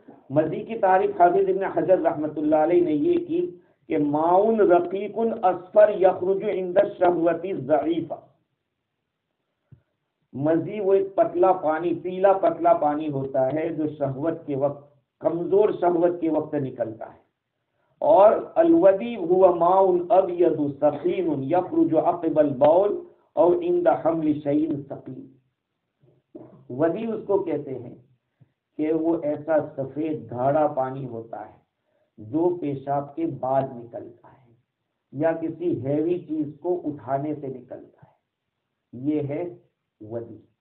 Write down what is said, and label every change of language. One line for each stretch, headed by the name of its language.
Urdu: مزی کی تعریف حافظ ابن حجر رحمۃ اللہ علیہ نے یہ کی کہ
Arabic: ماؤن رقیق اصفر یخرج عند الشہوۃ الضعیفہ،
Urdu: مزی وہ ایک پتلا پانی، پیلا پتلا پانی ہوتا ہے جو شہوت کے وقت، کمزور شہوت کے وقت نکلتا ہے.
Arabic: اور الودی هو ماء ابيض سخين يخرج عقب البول اور عند حمل شيء ثقيل.
Urdu: ودی اس کو کہتے ہیں کہ وہ ایسا سفید گاڑھا پانی ہوتا ہے جو پیشاب کے بعد نکلتا ہے یا کسی ہیوی چیز کو اٹھانے سے نکلتا ہے، یہ ہے ودی.